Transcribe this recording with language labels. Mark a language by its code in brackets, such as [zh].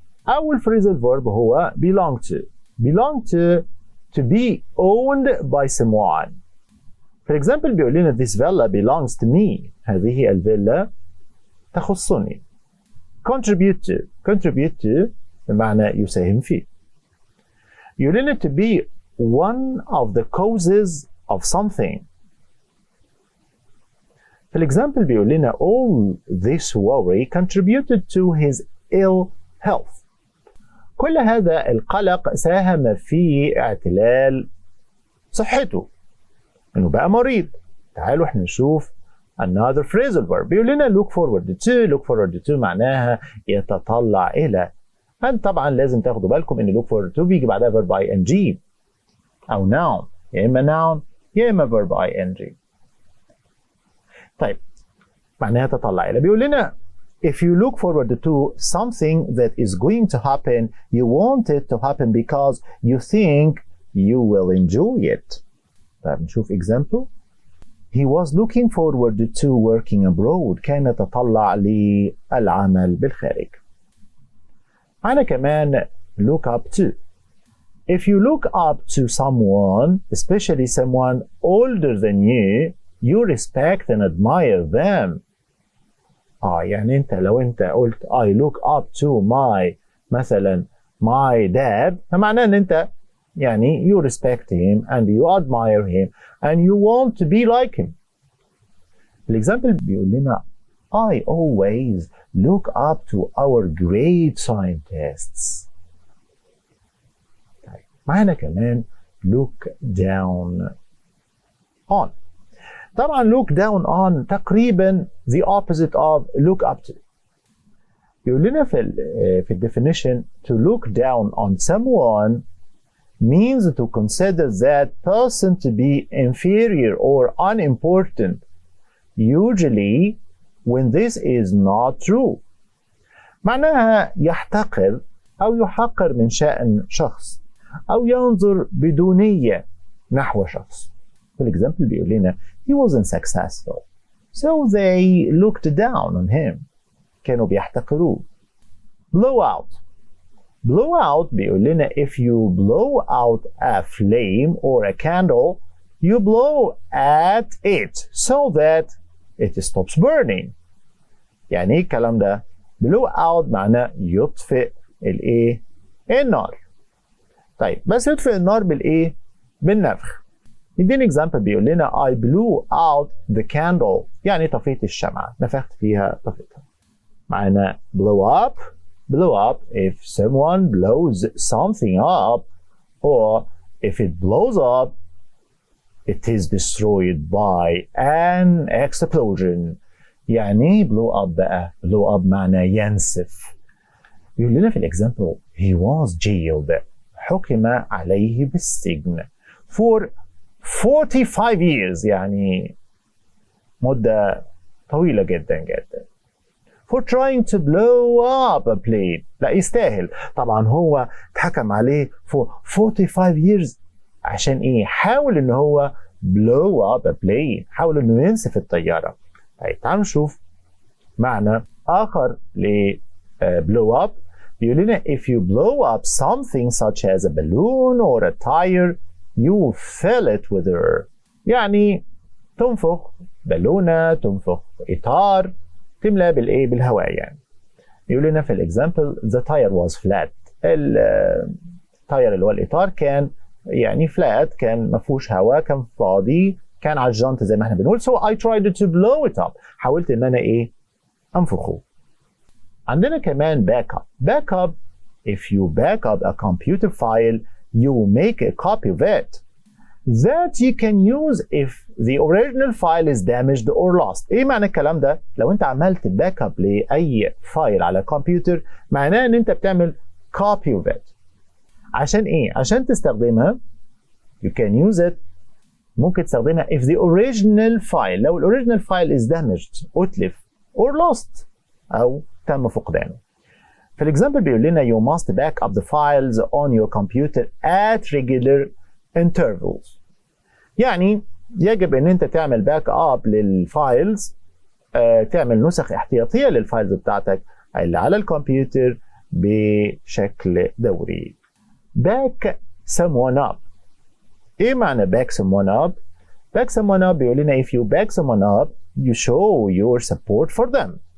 [ar] اول [en] phrasal verb هو belong to. belong to be owned by someone. For example [ar] بيقول لنا [en] this villa belongs to me. [ar] هذه الفيلا تخصني. [en] contribute to [ar] بمعنى يساهم فيه. يقول لنا [en] to be one of the causes of something. For example [ar] بيقول لنا [en] all this worry contributed to his ill health. [ar] كل هذا القلق ساهم في اعتلال صحته، انه بقى مريض. تعالوا احنا نشوف [en] another phrasal verb. [ar] بيقول لنا [en] look forward to [ar] معناها يتطلع الى. انت طبعا لازم تاخدوا بالكم ان [en] look forward to [ar] بيجي بعدها verb ing او noun، يا اما noun يا اما verb ing. طيب معناها تطلع الى. بيقول لنا [en] if you look forward to something that is going to happen, you want it to happen because you think you will enjoy it. [ar] طيب نشوف example. [en] He was looking forward to working abroad. [ar] كان يتطلع للعمل بالخارج. معنا كمان [en] look up to. If you look up to someone, especially someone older than you, you respect and admire them. [ar] يعني انت لو انت قلت [en] I look up to my [ar] مثلا [en] my dad، [ar] فمعناه ان انت يعني [en] you respect him and you admire him and you want to be like him. [ar] الإكزامبل بيقول لنا [en] I always look up to our great scientists. [ar] طيب معانا كمان [en] look down on. [ar] طبعا [en] look down on [ar] تقريبا [en] the opposite of look up to. [ar] يقول لنا في الديفينيشن [en] to look down on someone means to consider that person to be inferior or unimportant, usually when this is not true. [ar] معناها يحتقر أو يحقر من شأن شخص أو ينظر بدونية نحو شخص. في الإكزامبل بيقول لنا [en] he wasn't successful so they looked down on him. [ar] كانوا بيحتقروه. [en] blow out [ar] بيقول لنا [en] if you blow out a flame or a candle you blow at it so that it stops burning. [ar] يعني ايه الكلام ده؟ [en] blow out [ar] معناه يطفئ الايه؟ النار. طيب بس يطفئ النار بالايه؟ بالنفخ. يديني اكزامبل بيقول لنا [en] I blew out the candle [ar] يعني طفيت الشمعة، نفخت فيها طفيتها. معنا [en] blow up if someone blows something up or if it blows up it is destroyed by an explosion. [ar] يعني [en] blow up [ar] بقى blow up معنى ينسف. يقول لنا في الاكزامبل [en] he was jailed [ar] حكم عليه بالسجن [en] for 45 years [ar] يعني مدة طويلة جدا [en] for trying to blow up a plane. [ar] لا يستاهل طبعا، هو اتحكم عليه [en] for 45 years [ar] عشان ايه؟ حاول ان هو [en] blow up a plane. [ar] حاول انه ينسف الطيارة. طيب تعالوا نشوف معنى آخر ل [en] blow up. [ar] بيقول لنا [en] if you blow up something such as a balloon or a tire you fill it with air. [ar] يعني تنفخ بالونة، تنفخ إطار، تملى بالإيه؟ بالهواء يعني. يقول لنا في الإكزامبل [en] the tire was flat. [ar] التاير اللي هو الإطار كان يعني flat، كان ما فيهوش هواء، كان فاضي، كان على الجنط زي ما احنا بنقول. [en] so I tried to blow it up. [ar] حاولت إن أنا إيه؟ أنفخه. عندنا كمان [en] back up. back up if you back up a computer file you make a copy of it that you can use if the original file is damaged or lost. [ar] ايه معنى الكلام ده؟ لو انت عملت باك اب لاي فايل على كمبيوتر معناه ان انت بتعمل [en] copy of it. [ar] عشان ايه؟ عشان تستخدمها [en] you can use it. [ar] ممكن تستخدمها [en] if the original file، [ar] لو الاوريجينال فايل [en] is damaged، [ar] اتلف [en] or lost [ar] او تم فقدانه. في الاكزامبل بيقول لنا [en] you must back up the files on your computer at regular intervals. [ar] يعني يجب ان انت تعمل باك اب للفايلز، تعمل نسخ احتياطيه للفايلز بتاعتك اللي على الكمبيوتر بشكل دوري. [en] back someone up. [ar] ايه معنى [en] back someone up؟ back someone up [ar] بيقول لنا [en] if you back someone up you show your support for them.